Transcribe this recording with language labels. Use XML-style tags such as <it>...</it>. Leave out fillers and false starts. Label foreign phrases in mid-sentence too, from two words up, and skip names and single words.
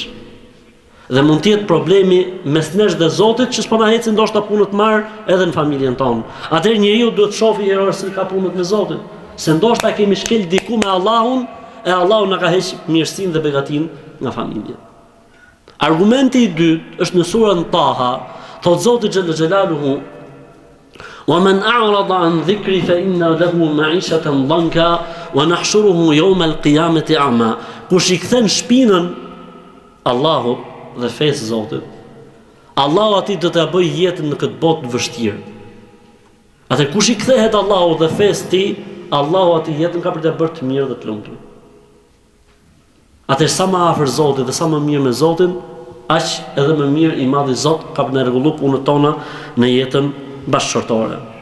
<sq>Dhe mund të jetë problemi mes nesh dhe Zotit që s'po na ecin ndoshta punët marr edhe në familjen tonë. Atëherë njeriu duhet të shohë errësi ka punët me Zotin, se ndoshta kemi shkel diku me Allahun, e Allahu na ka heq mirësinë dhe begatinë nga familja. Argumenti i dytë është në surën Taha, thot Zoti</sq> <ar>جل جلاله: وَمَنْ أَعْرَضَ عَنْ ذِكْرِي فَإِنَّ لَهُ مَعِيشَةً ضَنْكًا وَنَحْشُرُهُ يَوْمَ الْقِيَامَةِ أَعْمَى.</ar> <sq>Kush i kthen shpinën Allahut dhe fesë Zotit, Allahu atij do t'ia bëjë jetën në këtë botë të vështirë. Atë kush i kthehet Allahut dhe fesë tij, Allahu atij jetën ka për të bërë të mirë dhe të lumtur. Atë sa më afër Zotit dhe sa më mirë me Zotin, aq edhe më mirë i madhi Zot ka për të rregulluar punët tona në jetën bashkëshortore.</sq>